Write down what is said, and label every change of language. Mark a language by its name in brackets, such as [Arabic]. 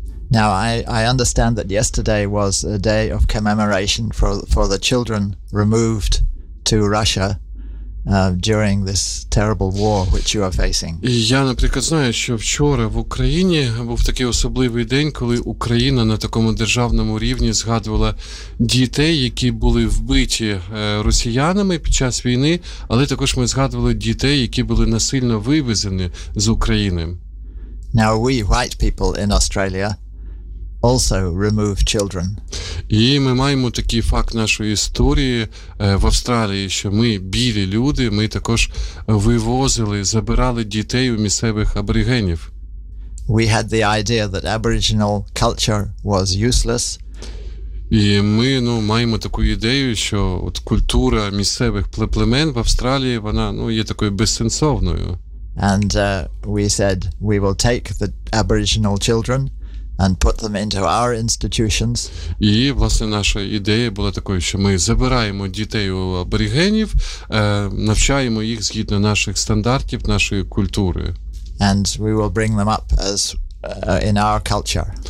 [English] Now I understand that yesterday was a day of commemoration for the children removed to Russia during this terrible war which you are facing. [Ukrainian] Я, наприклад, знаю, що вчора в Україні був такий особливий день, коли Україна на такому державному рівні згадувала дітей, які були вбиті росіянами під час війни, але також ми згадували дітей, які були насильно вивезені з України. [English] Now we white people in Australia also remove children. [Ukrainian] І ми маємо такий факт нашої історії в Австралії, що ми, білі люди, ми також вивозили, забирали дітей у місцевих аборигенів. [English] We had the idea that Aboriginal culture was useless. [Ukrainian] І ми, маємо таку ідею, що от культура місцевих племен в Австралії, вона, є такою безсенсовною. [English] And we said we will take the Aboriginal children and put them into our institutions. [Ukrainian] І, власне, наша ідея була такою, що ми забираємо дітей у аборигенів, навчаємо їх згідно наших стандартів, нашої культури. [English] And we will bring them up as in our culture.